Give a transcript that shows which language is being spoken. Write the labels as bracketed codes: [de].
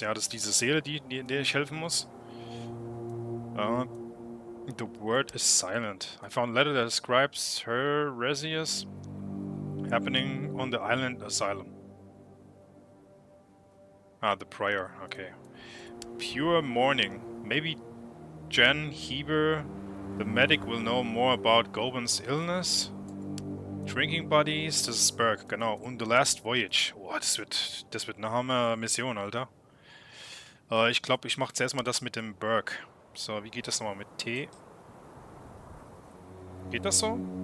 [de] Ja, das ist diese Seele, in der ich helfen muss. [en] The word is silent. I found a letter that describes her heresies happening on the island asylum. Ah, the prior. Okay. Pure mourning. Maybe Jen Heber, the medic, will know more about Goben's illness. [de] Drinking Buddies, das ist Berg, genau. Und The Last Voyage. Boah, das wird eine Hammer-Mission, Alter. Ich glaube, ich mache zuerst mal das mit dem Berg. So, wie geht das nochmal mit T? Geht das so?